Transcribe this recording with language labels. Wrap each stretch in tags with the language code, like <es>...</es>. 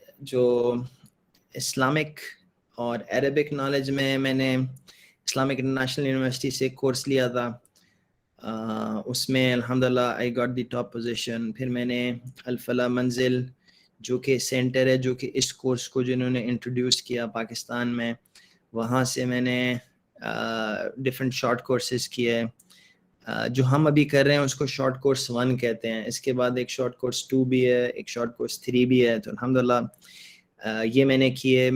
<ur>جو اسلامک اور Arabic knowledge میں نے اسلامک انٹرنیشنل یونیورسٹی سے کورس لیا تھا. اس میں الحمدللہ</ur> <en>I got the top position.</en> <ur>پھر میں نے الفلاح منزل جو کہ سینٹر ہے، جو کہ اس کورس کو جنہوں نے انٹروڈیوس کیا پاکستان میں، وہاں سے میں نے ڈفرینٹ شارٹ کورسز کیے. جو ہم ابھی کر رہے ہیں اس کو شارٹ کورس 1 کہتے ہیں. اس کے بعد ایک شارٹ کورس 2 بھی ہے، ایک شارٹ کورس 3 بھی ہے. تو الحمدللہ یہ میں نے کیے.</ur>